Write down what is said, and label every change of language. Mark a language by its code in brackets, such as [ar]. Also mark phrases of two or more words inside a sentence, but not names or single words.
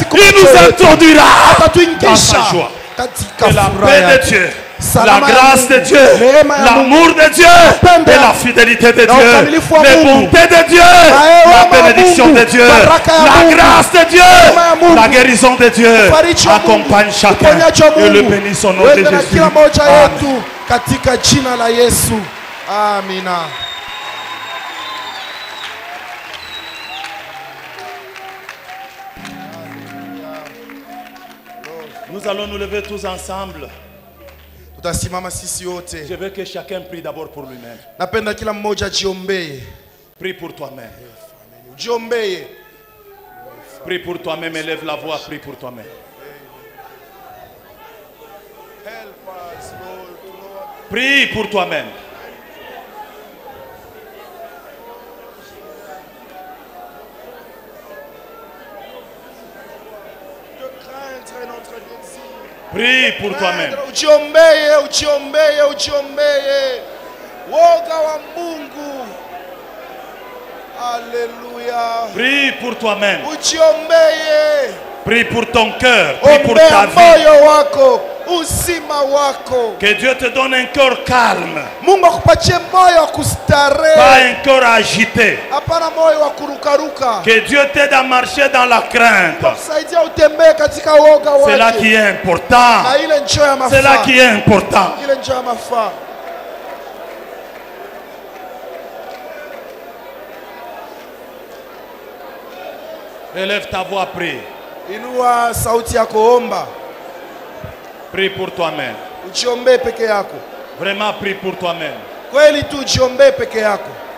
[fr] Il nous introduira dans sa joie. Que la paix de Dieu, la grâce de Dieu, l'amour de Dieu et la fidélité de Dieu, les bontés de Dieu, la bénédiction de Dieu, la grâce de Dieu, la guérison de Dieu accompagne chacun et le bénisse au nom de Jésus. Amen. [sw] Katika jina la Yesu. Amina. [fr] Nous allons nous lever tous ensemble. Je veux que chacun prie d'abord pour lui-même. [sw] Napenda kila mmoja ajiombee. [fr] Prie pour toi-même. [sw] Jiombee. [fr] Prie pour toi-même, élève la voix, prie pour toi-même. Prie pour toi-même. Prie pour toi-même. [sw] Ujiombee, ujiombee, ujiombee. Woga wa Mungu. [fr] Alléluia. Prie pour toi-même. [sw] Ujiombee. [fr] Prie pour ton cœur, prie pour ta vie. [sw] Moyo wako, uzima wako. [fr] Que Dieu te donne un cœur calme. [sw] Mungu akupatie moyo wa kustarehe. [fr] Pas un cœur agité. [sw] Hapana moyo wa kurukaruka. [fr] Que Dieu t'aide à marcher dans la crainte. [sw] Kusaidia utembee katika woga wake. [fr] C'est là qui est important. [sw] Na ile njoo ya mafaa. [fr] C'est là qui est important. [sw] Ile njoo ya mafaa. [fr] Élève ta voix, prie. [sw] Inua sauti yako, omba. [fr] Prie pour toi-même. [sw] Ujiombee peke yako. [fr] Vraiment prie pour toi-même. [sw] Kweli tu ujiombee peke yako.